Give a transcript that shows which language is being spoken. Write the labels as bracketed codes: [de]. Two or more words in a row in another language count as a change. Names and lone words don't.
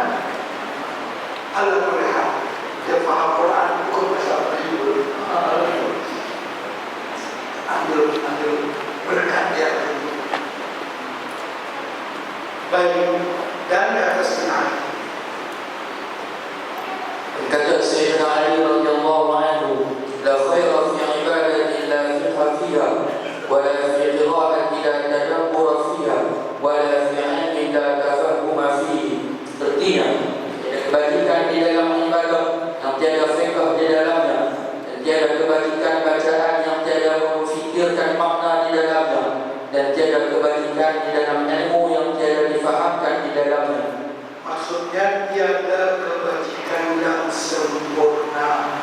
[ms] Allah melihat dia faham Quran bukan bahasa Melayu. Ambil berkat dia. Baik, dan di atas ini kata Sayyidina Ali [ar] رضي الله عنه لا خير في عبادة إلا فيها ولا في قراءة لا تدبر فيها ولا في علم لا تفهم فيه. [ms] Artinya, kebajikan di dalam ibadah yang tiada fiqh di dalamnya, dan tiada kebajikan bacaan yang tiada memfikirkan makna di dalamnya, dan tiada kebajikan di dalam ilmu yang tiada difahamkan di dalamnya. Maksudnya tiada kebajikan yang sempurna.